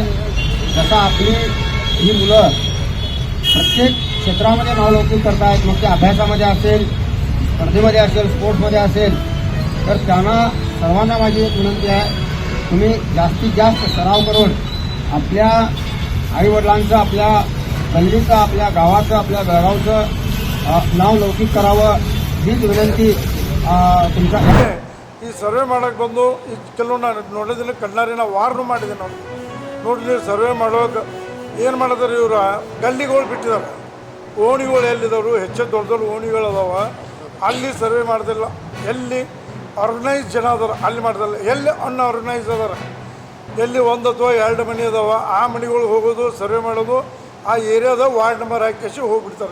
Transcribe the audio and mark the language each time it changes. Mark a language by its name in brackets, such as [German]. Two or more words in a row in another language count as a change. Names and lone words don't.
[Marathi] जसा आपली ही मुलं प्रत्येक क्षेत्रामध्ये नावलौकिक करतायत, मग ते अभ्यासामध्ये असेल, स्पर्धेमध्ये असेल, स्पोर्ट्समध्ये असेल, तर त्यांना सर्वांना माझी एक विनंती आहे, तुम्ही जास्तीत जास्त सराव करून आपल्या आईवडिलांचं, आपल्या गल्लीचं, आपल्या गावाचं, आपल्या बेळगावचं नाव लौकिक करावं हीच विनंती तुमच्या. [Kannada] ಈ ಸರ್ವೆ ಮಾಡೋಕ್ಕೆ ಬಂದು ಈ ಕೆಲವೊಂದು ನೋಡಿದ್ರೆ ಕಣ್ಣಾರಿನ ವಾರ್ನು ಮಾಡಿದೆ. ನಾವು ನೋಡಿದ್ವಿ ಸರ್ವೆ ಮಾಡೋಕೆ ಏನು ಮಾಡಿದಾರೆ ಇವರು ಗಲ್ಲಿಗಳು ಬಿಟ್ಟಿದ್ದಾರೆ. ಓಣಿಗಳು ಎಲ್ಲಿದ್ದವರು ಹೆಚ್ಚು ದೊಡ್ಡ ದೊಡ್ಡ ಓಣಿಗಳು ಅದಾವ, ಅಲ್ಲಿ ಸರ್ವೆ ಮಾಡ್ದಿಲ್ಲ. ಎಲ್ಲಿ ಆರ್ಗನೈಸ್ ಜನ ಅದಾರ ಅಲ್ಲಿ ಮಾಡ್ದಿಲ್ಲ. ಎಲ್ಲಿ ಅನ್ಆರ್ಗನೈಸ್ ಅದಾರ, ಎಲ್ಲಿ 1 ಅಥವಾ 2 ಮನೆ ಅದಾವ ಆ ಮನೆಗಳು ಹೋಗೋದು ಸರ್ವೆ ಮಾಡೋದು, ಆ ಏರಿಯಾದ [English] ward number [Kannada] ಹಾಕಿ ಹೋಗ್ಬಿಡ್ತಾರೆ.